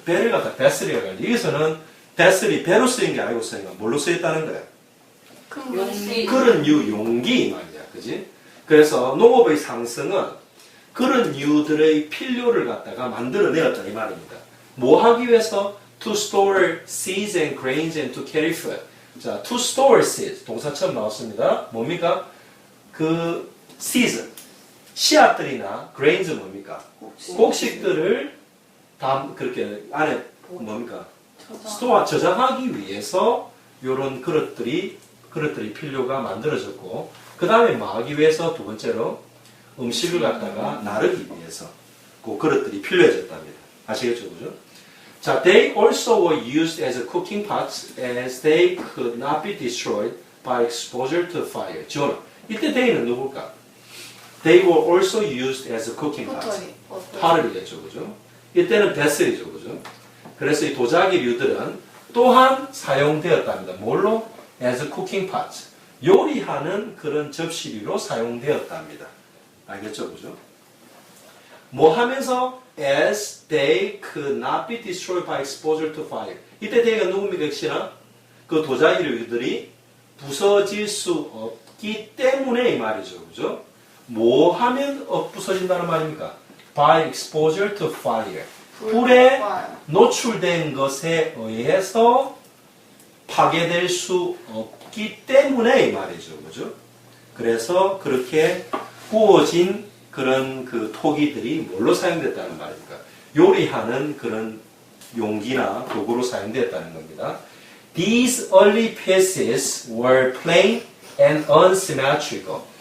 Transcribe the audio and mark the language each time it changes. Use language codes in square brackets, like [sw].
[ko] 배를 갖다 베슬이라고 하는데 여기서는 베슬이 배로 쓰인 게 아니고 쓰인 거야. 뭘로 쓰였다는 거야? 용기. 그런 용기 말이야, 그지? 그래서 농업의 상승은 그런 유들의 필요를 갖다가 만들어내었다 이 말입니다. 뭐 하기 위해서? [en] To store seeds and grains and to carry food. [ko] 자, [en] to store seeds [ko] 동사 처음 나왔습니다. 뭡니까? 그 seeds 씨앗들이나 grains 뭡니까? 곡식들을 다 그렇게 안에 뭡니까? 스토어 저장하기 위해서 이런 그릇들이 필요가 만들어졌고 그 다음에 뭐 하기 위해서 두 번째로 음식을 갖다가 나르기 위해서 그 그릇들이 필요해졌답니다. 아시겠죠, 그죠? [en] 자, they also were used as cooking pots as they could not be destroyed by exposure to fire. [ko] 지원아, 이때 they는 누굴까? [en] They were also used as cooking pots. [ko] 파르리겠죠, 그죠? 이때는 베슬이죠, 그죠? 그래서 이 도자기류들은 또한 사용되었답니다. 뭘로? [en] As cooking pots. [ko] 요리하는 그런 접시류로 사용되었답니다. 알겠죠? 그죠? 뭐 하면서 [en] as they could not be destroyed by exposure to fire. [ko] 이때 they가 누굽니까? 혹시나? 그 도자기류들이 부서질 수 없기 때문에 이 말이죠. 그죠? 뭐 하면 부서진다는 말입니까? [en] By exposure to fire. [ko] 불에 노출된 것에 의해서 파괴될 수 없기 때문에 이 말이죠. 그죠? 그래서 그렇게 구워진 그런 그 토기들이 뭘로 사용됐다는 말입니까? 요리하는 그런 용기나 도구로 사용됐다는 겁니다. [en] These early pieces were plain and unsymmetrical.